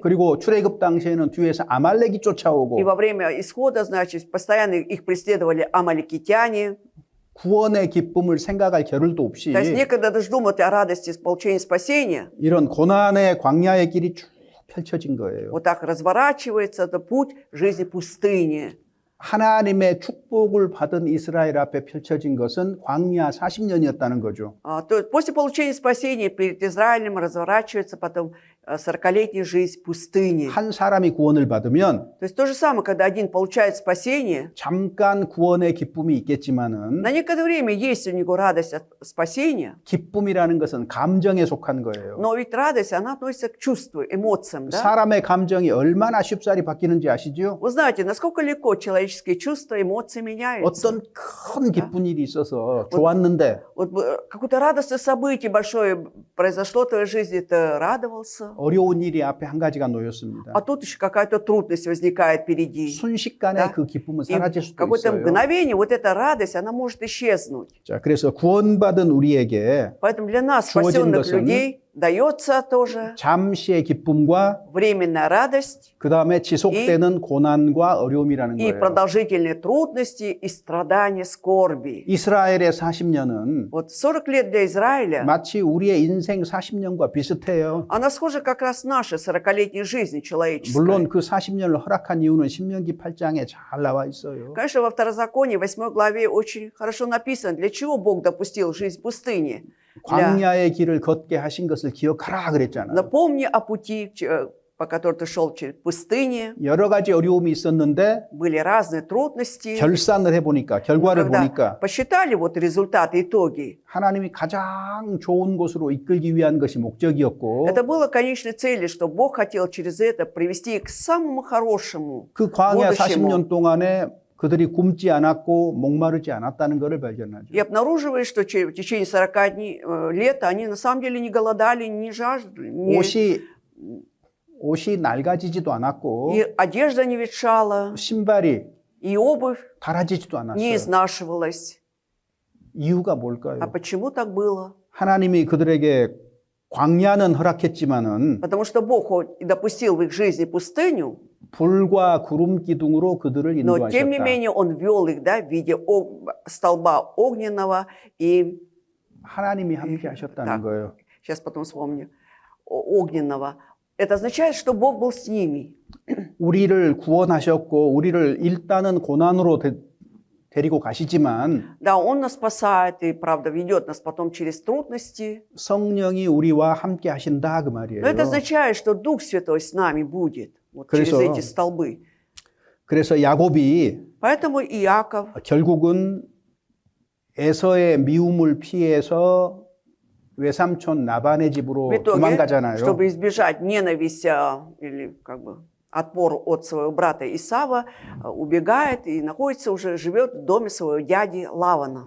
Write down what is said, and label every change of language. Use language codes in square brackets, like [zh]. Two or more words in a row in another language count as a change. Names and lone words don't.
[ko] 그리고 출애굽 당시에는 뒤에서 아말렉이 쫓아오고 [ru] И во время исхода, значит, постоянно их преследовали амаликитяне. [ko] 구원의 기쁨을 생각할 겨를도 없이 [ru] То есть некогда даже думать о радости получения спасения. [ko] 이런 고난의 광야의 길이 쭉 펼쳐진 거예요. [ru] Вот так разворачивается это путь жизни пустыни. [ko] 하나님의 축복을 받은 이스라엘 앞에 펼쳐진 것은 광야 40년이었다는 거죠. [ru] То есть после получения спасения перед Израилем разворачивается потом 40-летняя жизнь пустыни. [ko] 한 사람이 구원을 받으면 [ru] То есть то же самое, когда один получает спасение, [ko] 잠깐 구원의 기쁨이 있겠지만은 [ru] на некоторое время есть у него радость от спасения, [ko] 기쁨이라는 것은 감정에 속한 거예요. [ru] но ведь радость, она относится к чувству, эмоциям, да? [ko] 사람의 감정이 얼마나 쉽사리 바뀌는지 아시죠? [ru] Вы знаете, насколько легко человеческие чувства, эмоции меняются. [ko] 어떤 큰 기쁜 일이 있어서 좋았는데 [ru] Вот какое-то радостное событие большое произошло в твоей жизни, ты радовался, [ko] 어려운 일이 앞에 한 가지가 놓였습니다. [ru] а тут еще какая-то трудность возникает впереди. [ko] 순식간에 [ru] Да. [ko] 그 기쁨은 [ru] И [ko] 사라질 [ru] в [ko] 수도 [ru] какое-то [ko] 있어요. [ru] мгновение вот эта радость, она может исчезнуть. [ko] 자, 그래서 구원받은 우리에게 [ru] Поэтому для нас, [ko] 주어진 [ru] спасенных [ko] 것은 [ru] людей, дается тоже [ko] 잠시의 기쁨과 [ru] временная радость [ko] 그 다음에 지속되는 고난과 어려움이라는 [ru] и [ko] 거예요. [ru] продолжительные трудности и страдания, скорби. [ko] 이스라엘의 40년은 [ru] Вот 40 лет для Израиля, [ko] 마치 우리의 인생 40년과 비슷해요. [ru] она схожа как раз с нашей 40-летней жизнью человеческой. [ko] 물론 그 40년을 허락한 이유는 신명기 8장에 잘 나와 있어요. [ru] Конечно, во Второзаконии, 8 главе очень хорошо написано, для чего Бог допустил жизнь в пустыне. [ko] 광야의 길을 걷게 하신 것을 기억하라 그랬잖아요. [ru] Напомни о пути, по которому ты шел через пустыне. [ko] 여러 가지 어려움이 있었는데 [ru] Были разные трудности. [ko] 결산을 해보니까 결과를 [ru] Когда [ko] 보니까 [ru] посчитали вот результаты, итоги, [ko] 하나님이 가장 좋은 곳으로 이끌기 위한 것이 목적이었고 [ru] это было конечной целью, что Бог хотел через это привести к самому хорошему, [ko] 그 광야 [ru] будущему. [ko] 40년 동안에 그들이 굶지 않았고 목마르지 않았다는 것을 발견하죠. [ru] И обнаруживаешь, что в течение 40 лет они на самом деле не голодали, не жаждали, [ko] 옷이 낡아지지도 않았고 [ru] и одежда не ветшала, [ko] 신발이 [ru] и обувь [ko] 닳아지지도 [ru] не [ko] 않았어요. [ru] изнашивалась. [ko] 이유가 [ru] А [ko] 뭘까요? [ru] почему так было? [ko] 하나님이 그들에게 광야는 허락했지만은 [ru] Потому что Бог хоть и допустил в их жизни пустыню, [ko] 불과 구름 기둥으로 그들을 [ru] но тем не [ko] 인도하셨다. [ru] менее Он вел их, да, в виде столба огненного и, [ko] 하나님이 함께 하셨다는 [ru] Так. [ko] 거예요. [ru] сейчас потом вспомню, огненного. Это означает, что Бог был с ними. [ko] 우리를 구원하셨고 우리를 일단은 고난으로 데리고 가시지만 [ru] Да, Он нас спасает и, правда, ведет нас потом через трудности. [ko] 성령이 우리와 함께 하신다 그 말이에요. [ru] Но это означает, что Дух Святой с нами будет вот через [ko] 그래서- [ru] эти столбы. [ko] 그래서 야곱이 [ru] Поэтому Иаков, [ko] 결국은 에서의 미움을 피해서 외삼촌 나반의 집으로 [ru] в итоге, [ko] 도망가잖아요. [ru] чтобы избежать ненависти или как бы отпор от своего брата Исава, убегает и находится уже, живет в доме своего дяди Лавана.